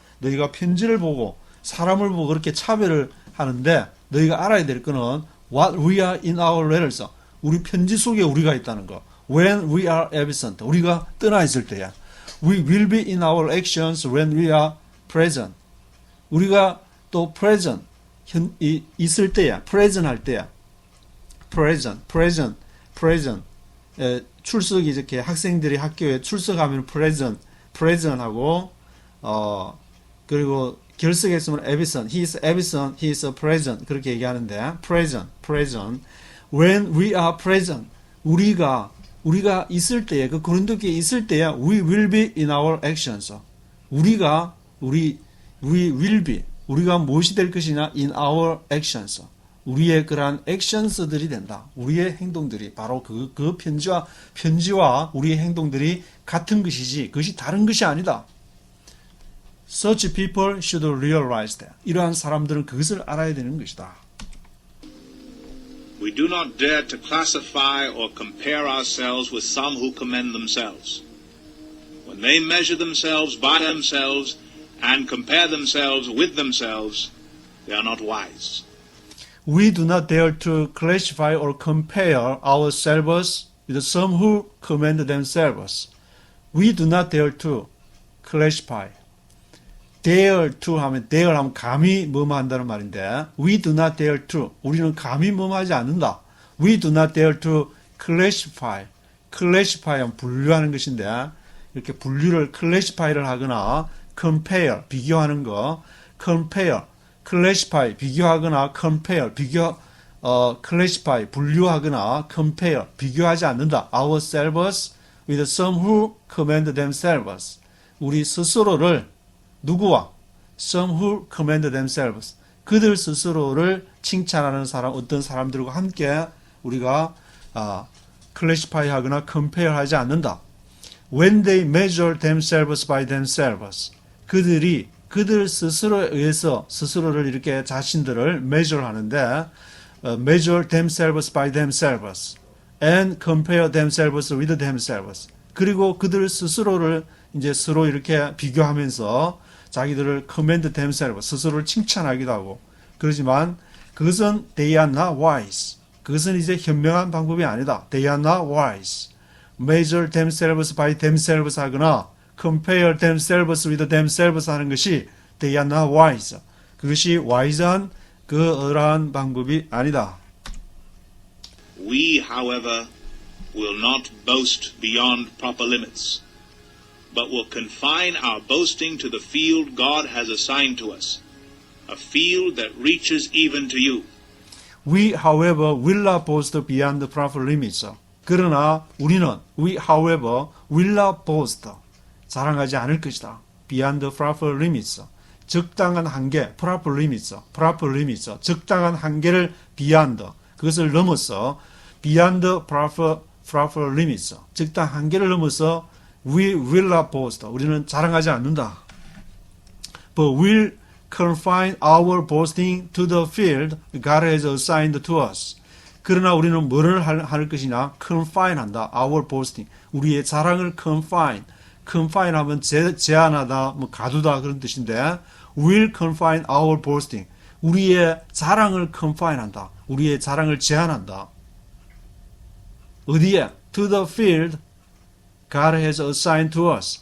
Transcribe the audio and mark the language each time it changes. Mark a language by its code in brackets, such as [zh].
[ko] 너희가 편지를 보고 사람을 보고 그렇게 차별을 하는데 너희가 알아야 될 거는 [en] what we are in our letters. [ko] 우리 편지 속에 우리가 있다는 거. [en] When we are absent. [ko] 우리가 떠나 있을 때야. [en] We will be in our actions when we are present. [ko] 우리가 또 present. 있을 때야. present 할 때야. [en] present. [ko] 출석이 이렇게 학생들이 학교에 출석하면 present 하고, 그리고 결석했으면 absent. [en] He is absent. He is present. [ko] 그렇게 얘기하는데, present. [en] When we are present, [ko] 우리가 있을 때에, 그 고린도 교회에 있을 때에, [en] we will be in our actions. we will be, [ko] 우리가 무엇이 될 것이냐, [en] in our actions. [ko] 우리의 그러한 actions들이 된다. 우리의 행동들이, 바로 그 편지와 우리의 행동들이 같은 것이지, 그것이 다른 것이 아니다. [en] Such people should realize that. [ko] 이러한 사람들은 그것을 알아야 되는 것이다. [en] We do not dare to classify or compare ourselves with some who commend themselves. When they measure themselves by themselves and compare themselves with themselves, they are not wise. We do not dare to classify or compare ourselves with some who commend themselves. We do not dare to classify. [ko] dare to 하면 감히 뭐뭐 한다는 말인데 [en] we do not dare to [ko] 우리는 감히 뭐뭐 하지 않는다. [en] We do not dare to classify. [ko] classify는 분류하는 것인데 이렇게 분류를 classify를 하거나 compare 비교하는 거 compare classify 비교하거나 compare classify 분류하거나 compare 비교하지 않는다. [en] ourselves with some who commend themselves. [ko] 우리 스스로를 누구와? [en] Some who commend themselves. [ko] 그들 스스로를 칭찬하는 사람, 어떤 사람들과 함께 우리가 classify 하거나 compare 하지 않는다. [en] When they measure themselves by themselves. [ko] 그들 스스로에 의해서 스스로를 이렇게 자신들을 [en] measure [ko] 하는데 [en] measure themselves by themselves and compare themselves with themselves. [ko] 그리고 그들 스스로를 이제 서로 이렇게 비교하면서 자기들을 [en] commend themselves, [ko] 스스로를 칭찬하기도 하고. 그렇지만 그것은 [en] they are not wise. [ko] 그것은 이제 현명한 방법이 아니다. [en] They are not wise. Measure themselves by themselves [ko] 하거나 [en] compare themselves with themselves [ko] 하는 것이 [en] They are not wise. [ko] 그것이 wise한 그러한 방법이 아니다. [en] We, however, will not boast beyond proper limits, but will confine our boasting to the field God has assigned to us, a field that reaches even to you. We, however, will not boast beyond the proper limits. [ko] 그러나 우리는 [en] we, however, will not boast. [ko] 자랑하지 않을 것이다. [en] Beyond the proper limits. [ko] 적당한 한계, proper limits, proper limits. 적당한 한계를 beyond, 그것을 넘어서 [en] beyond the proper limits. [ko] 적당한 한계를 넘어서 [en] we will not boast. [ko] 우리는 자랑하지 않는다. [en] But will confine our boasting to the field God has assigned to us. [ko] 그러나 우리는 뭐를 할 것이냐? confine 한다. [en] our boasting. [ko] 우리의 자랑을 confine 하면 제한하다, 뭐 가두다 그런 뜻인데 [en] will confine our boasting. [ko] 우리의 자랑을 confine 한다. 우리의 자랑을 제한한다. 어디에? [en] to the field God has assigned to us.